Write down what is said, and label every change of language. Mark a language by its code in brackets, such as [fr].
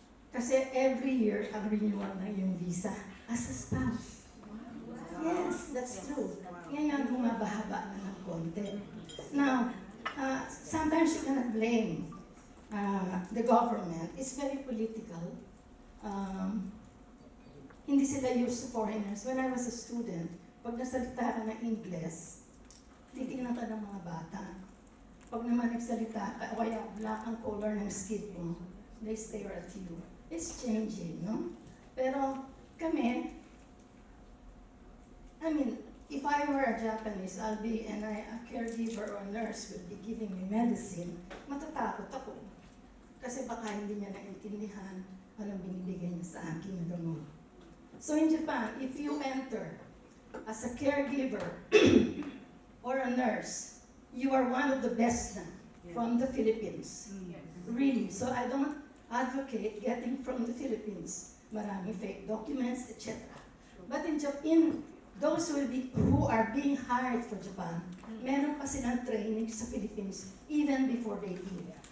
[tl] Kasi every year, ang renewal na yung visa [en] as a spouse. Yes, that's true. [tl] Ngayon, humaba-haba na ng konti. [en] Now, sometimes you cannot blame the government. It's very political. [tl] Hindi sila used to foreigners. [en] When I was a student, [tl] pag nasalita ka ng English, titignan ka ng mga bata. Pag naman nagsalita ka, o kaya black ang color ng skin mo, [en] they stare at you. It's changing, no? [tl] Pero kami, [en] I mean, if I were a Japanese, a caregiver or nurse will be giving me medicine, [tl] matatakot ako. Kasi baka hindi niya naintindihan anong binibigay niya sa akin na gamot. [en] So in Japan, if you enter as a caregiver or a nurse, you are one of the best from the Philippines. Really. So I don't advocate getting from the Philippines. Maraming fake documents, etc. But in Japan, those who are being hired for Japan, [tl] meron pa silang training [en] sa Philippines even before they leave.